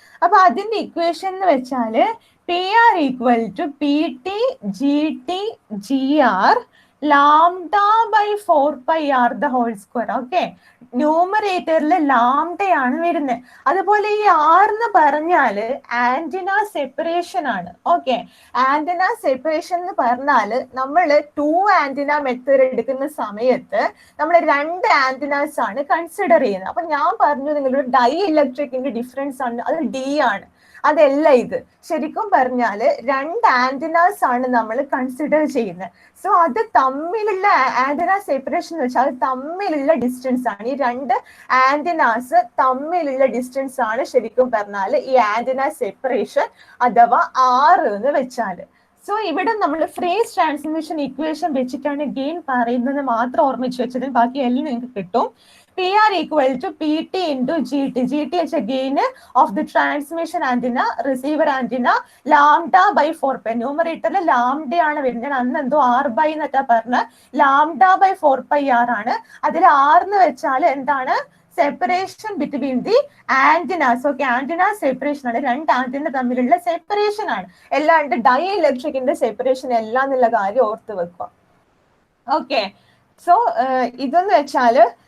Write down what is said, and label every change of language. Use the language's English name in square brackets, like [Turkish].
[Malayalam] അപ്പൊ അതിന്റെ ഇക്വേഷൻ എന്ന് വെച്ചാല് [English] PR equal to PT GT GR lambda by 4πr the whole square. [Malayalam] Okay, ന്യൂമറേറ്ററിൽ ലാംഡയാണ് വരുന്നത്. അതുപോലെ ഈ R എന്ന് പറഞ്ഞാല് ആന്റിന സെപ്പറേഷൻ ആണ്. ഓക്കെ, ആന്റിന സെപ്പറേഷൻ എന്ന് പറഞ്ഞാല് നമ്മൾ 2 ആന്റിന മെത്തേഡ് എടുക്കുന്ന സമയത്ത് നമ്മൾ 2 ആന്റിനാസ് ആണ് കൺസിഡർ ചെയ്യുന്നത്. അപ്പൊ ഞാൻ പറഞ്ഞു നിങ്ങളൊരു ഡൈ ഇലക്ട്രിക്കിന്റെ ഡിഫറൻസ് ആണ്, അത് D ആണ്. അതല്ല ഇത്. ശരിക്കും പറഞ്ഞാല് 2 ആന്റിനാസ് ആണ് നമ്മൾ കൺസിഡർ ചെയ്യുന്നത്. സോ അത് തമ്മിലുള്ള ആന്റിന സെപ്പറേഷൻ എന്ന് വെച്ചാൽ അത് തമ്മിലുള്ള ഡിസ്റ്റൻസ് ആണ്. ഈ 2 ആന്റിനാസ് തമ്മിലുള്ള ഡിസ്റ്റൻസ് ആണ് ശരിക്കും പറഞ്ഞാൽ ഈ ആന്റിന സെപ്പറേഷൻ അഥവാ R എന്ന് വെച്ചാല്. സോ ഇവിടെ നമ്മൾ ഫ്രീസ് ട്രാൻസ്മിഷൻ ഇക്വേഷൻ വെച്ചിട്ടാണ് ഗെയിൻ പറയുന്നത് മാത്രം ഓർമ്മിച്ച് വെച്ചത്. ബാക്കി എല്ലാം നിങ്ങൾക്ക് കിട്ടും. [English] PR equal to PT into GT. GT is a gain of the transmission antenna, receiver antenna, lambda by 4π. [Malayalam] Numerator lambda ആണ് വരുന്നത്. അന്ന് എന്തോ R by എന്നൊക്കെ പറഞ്ഞ lambda by 4πr ആണ്. അതിൽ R എന്ന് വെച്ചാൽ എന്താണ്? [English] Separation between the antennas. [Malayalam] Okay, antenna separation ആണ്, 2 ആന്റിന തമ്മിലുള്ള സെപ്പറേഷൻ ആണ്. അല്ലാണ്ട് ഡൈ ഇലക്ട്രിക്കിന്റെ സെപ്പറേഷൻ എല്ലാം എന്നുള്ള കാര്യം ഓർത്ത് വെക്കുക. ഓക്കെ, സോ ഇതെന്ന് വെച്ചാല്